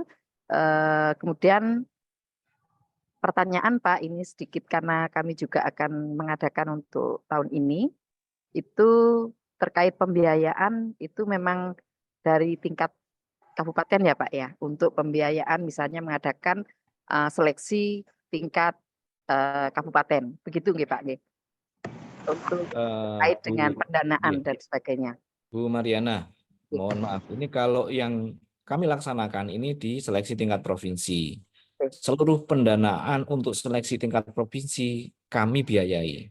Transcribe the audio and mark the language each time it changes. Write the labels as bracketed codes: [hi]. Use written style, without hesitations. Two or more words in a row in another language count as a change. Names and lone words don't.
[id] Kemudian pertanyaan Pak, ini sedikit karena kami juga akan mengadakan untuk tahun ini, itu terkait pembiayaan itu memang dari tingkat kabupaten ya Pak ya, untuk pembiayaan misalnya mengadakan seleksi tingkat kabupaten, begitu nggih Pak nggih? Untuk terkait dengan pendanaan dan sebagainya. Bu Mariana, mohon maaf, ini kalau yang kami laksanakan ini di seleksi tingkat provinsi. Seluruh pendanaan untuk seleksi tingkat provinsi kami biayai.